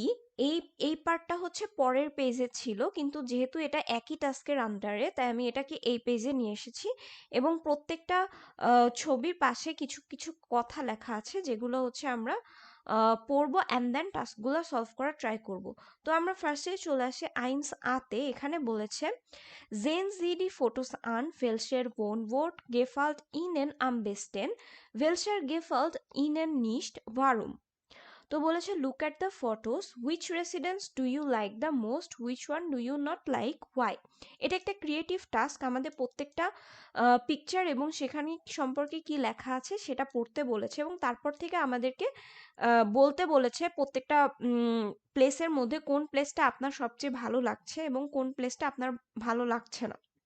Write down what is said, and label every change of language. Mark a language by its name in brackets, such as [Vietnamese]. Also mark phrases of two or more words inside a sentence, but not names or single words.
[Bangla] এই এই পার্টটা হচ্ছে পরের পেজে ছিল, কিন্তু যেহেতু এটা একই টাস্কের আন্ডারে তাই আমি এটাকে এই পেজে নিয়ে এসেছি। এবং প্রত্যেকটা ছবির পাশে কিছু কিছু কথা লেখা আছে, যেগুলো হচ্ছে আমরা পড়বো [English] and then [Bangla] টাস্কগুলো সলভ করার ট্রাই করব। তো আমরা ফার্স্টে চলে আসি [German] eins A. [Bangla] এখানে বলেছে [German] Sehen Sie die Fotos an, welcher Wohnort gefällt Ihnen am besten, welcher gefällt Ihnen nicht, warum? [Bangla] তো বলেছে [English] look at the photos, which residence do you like the most, which one do you not like, why. [Bangla] এটা একটা ক্রিয়েটিভ টাস্ক। আমাদের প্রত্যেকটা পিকচার এবং সেখানে সম্পর্কে কি লেখা আছে সেটা পড়তে বলেছে এবং তারপর থেকে আমাদেরকে বলতে বলেছে প্রত্যেকটা প্লেসের মধ্যে কোন প্লেসটা আপনার সবচেয়ে ভালো লাগছে এবং কোন প্লেসটা আপনার ভালো লাগছে না।